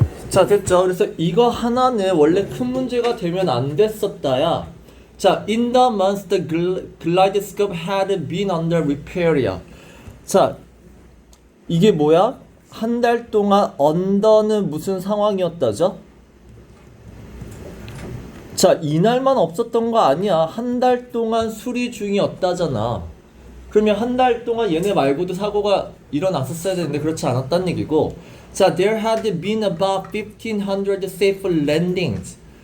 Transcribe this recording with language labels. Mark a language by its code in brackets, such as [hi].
[ko] 자, 됐죠? 그래서 이거 하나는 원래 큰 문제가 되면 안 됐었다야. [en] 자, in the months the kaleidoscope had been under repair이야. [ko] 자, 이게 뭐야? 한 달 동안 under는 무슨 상황이었다죠? 자, 이날만 없었던 거 아니야. 한 달 동안 수리 중이었다잖아. 그러면 한 달 동안 얘네 말고도 사고가 일어났었어야 되는데 그렇지 않았다는 얘기고, 자, [en] there had been about 1,500 safe landings.